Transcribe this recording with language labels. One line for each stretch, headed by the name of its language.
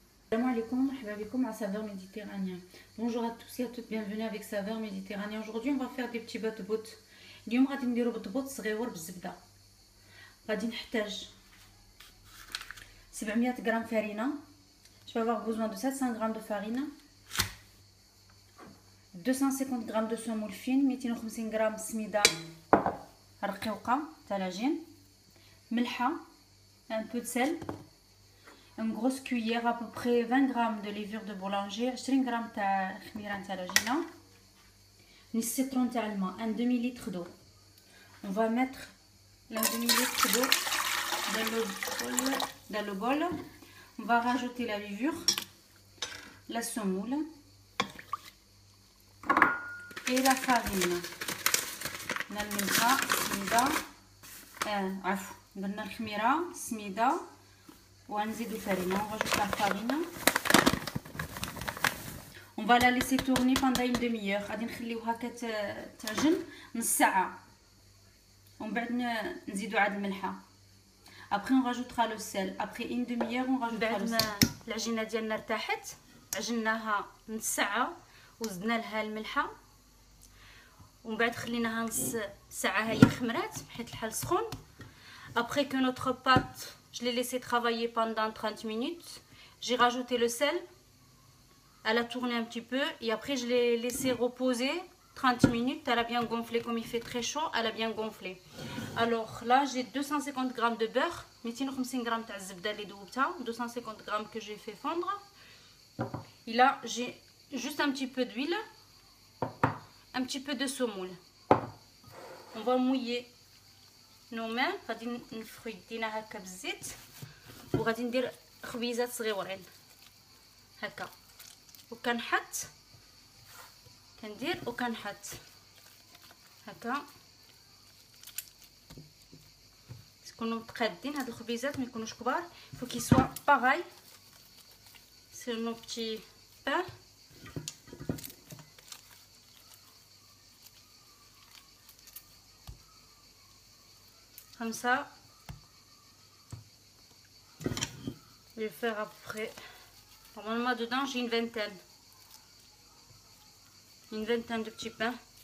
Arabic: Salam alaikum, marhaba bikoum
French: à saveur méditerranéen. Bonjour à tous et à toutes, bienvenue avec saveur méditerranéen. Aujourd'hui, on va faire des petits بوت.
Arabic: اليوم غادي نديرو بوت صغيور بالزبده. غادي نحتاج 700 غرام farine.
French: Je vais avoir besoin de 700 grammes de farine, 250 grammes de semoule fine, 250 grammes
Arabic: سميده رقيقه تاع العجين, ملحه,
French: un peu de sel, une grosse cuillère, à peu près 20 grammes de levure de boulanger, 20 grammes de khmiran
Arabic: تاع العجينه,
French: une citron
Arabic: تاع الماء,
French: un demi-litre d'eau. On va mettre un demi-litre d'eau dans le bol. On va rajouter la levure, la semoule et la farine.
Arabic: نلمسها سميده عفوا درنا الخميره سميده ونزيدو الفرينه.
French: On rajoute la farine. On va la laisser tourner pendant une demi-heure.
Arabic: غادي نخليوها كتعجن نص ساعه ومن بعد نزيدو عاد الملحه.
French: Après on rajoutera le sel. Après une demi-heure on rajoutera le sel.
Arabic: العجينه ديالنا ارتاحت, عجناها نص ساعه وزدنا لها الملحه ومن بعد خليناها نص ساعه هي خمرات حيت الحال سخون.
French: Après que notre pâte, je l'ai laissé travailler pendant 30 minutes, j'ai rajouté le sel, elle a tourné un petit peu et après je l'ai laissé reposer 30 minutes. Elle a bien gonflé, comme il fait très chaud, elle a bien gonflé. Alors là j'ai 250 grammes de beurre, 250 grammes
Arabic: تاع الزبده اللي دوبتها,
French: 250 grammes que j'ai fait fondre. Et là j'ai juste un petit peu d'huile, un petit peu de semoule. On va mouiller nos mains.
Arabic: غادي نفخو يدينا هكا بالزيت وغادي ندير خبيزات صغيورين هكا وكنحط كندير وكنحط هكا يكونوا متقادين. هاد الخبيزات ما يكونوش كبار,
French: faut qu'ils soient pareil sur nos petits pains. Comme ça, je vais faire à peu près, normalement dedans j'ai une vingtaine de petits pains.